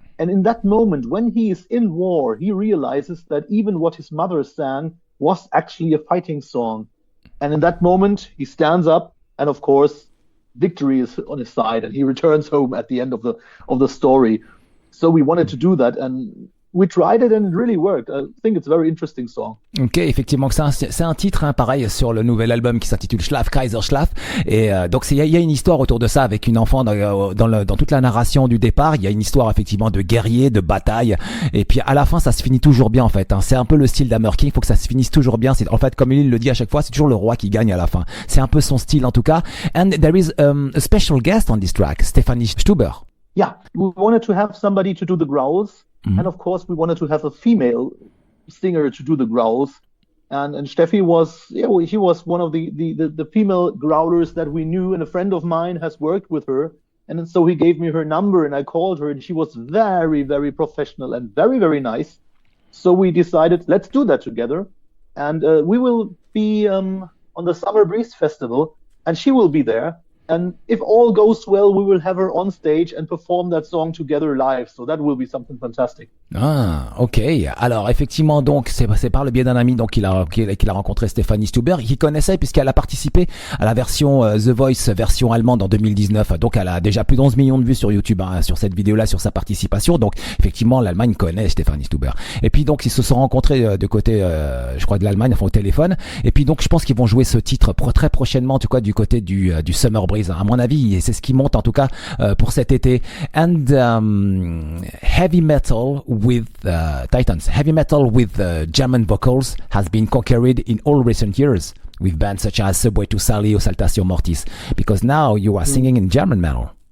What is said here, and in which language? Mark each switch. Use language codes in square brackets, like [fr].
[en] And in that moment, when he is in war, he realizes that even what his mother sang was actually a fighting song. And in that moment, he stands up, and of course, victory is on his side, and he returns home at the end of the story. So we wanted to do that, and we tried it and it really worked. I think it's a very interesting song. [fr] Ok, effectivement, c'est un titre, hein, pareil, sur le nouvel album qui s'intitule Schlaf Kaiser Schlaf. Et donc il y a une histoire autour de ça avec une enfant dans toute la narration du départ. Il y a une histoire effectivement de guerrier, de bataille. Et puis à la fin, ça se finit toujours bien en fait. Hein. C'est un peu le style d'Hammer King. Il faut que ça se finisse toujours bien. C'est en fait, comme il le dit à chaque fois, c'est toujours le roi qui gagne à la fin. C'est un peu son style en tout cas. [en] And there is a special guest on this track, Stefanie Stuber. Yeah, we wanted to have somebody to do the growls. And of course, we wanted to have a female singer to do the growls. And Steffi was, she was one of the female growlers that we knew. And a friend of mine has worked with her. And so he gave me her number and I called her, and she was very, very professional and very, very nice. So we decided, let's do that together. And we will be on the Summer Breeze Festival, and she will be there. And if all goes well, we will have her on stage and perform that song together live. So that will be something fantastic. Ah, ok. [fr] Alors effectivement, donc c'est par le biais d'un ami donc qu'il a rencontré Stefanie Stuber, qui connaissait puisqu'elle a participé à la version The Voice version allemande en 2019. Donc elle a déjà plus d'11 millions de vues sur YouTube, hein, sur cette vidéo-là, sur sa participation. Donc effectivement, l'Allemagne connaît Stefanie Stuber. Et puis donc ils se sont rencontrés de côté, je crois, de l'Allemagne, enfin au téléphone. Et puis donc je pense qu'ils vont jouer ce titre très prochainement, en tout cas du côté du Summer Breeze. À mon avis, c'est ce qui monte en tout cas pour cet été. [en] And heavy metal with Titans, heavy metal with German vocals has been conquered in all recent years with bands such as Subway to Sally or Saltatio Mortis, because now you are singing in German metal.